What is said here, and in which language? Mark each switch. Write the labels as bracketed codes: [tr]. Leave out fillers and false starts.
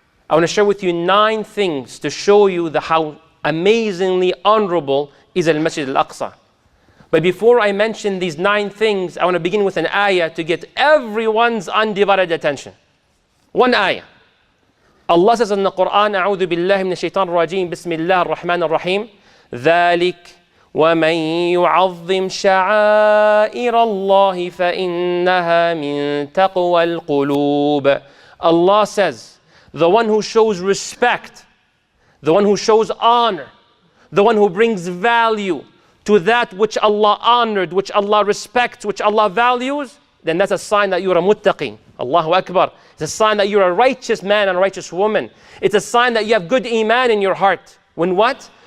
[en] I want to share with you 9 things to show you how amazingly honorable is Al-Masjid Al Aqsa. But before I mention these 9 things, I want to begin with an ayah to get everyone's undivided attention. One ayah. Allah says in the Qur'an, [ar] أعوذ بالله من الشيطان الرجيم بسم الله الرحمن الرحيم ذلك ومن يعظم شعائر الله فإنها من تقوى القلوب. [en] Allah says, the one who shows respect, the one who shows honor, the one who brings value to that which Allah honored, which Allah respects, which Allah values, then that's a sign that you're a muttaqin. Allahu Akbar. It's a sign that you're a righteous man and a righteous woman. It's a sign that you have good iman in your heart. When what?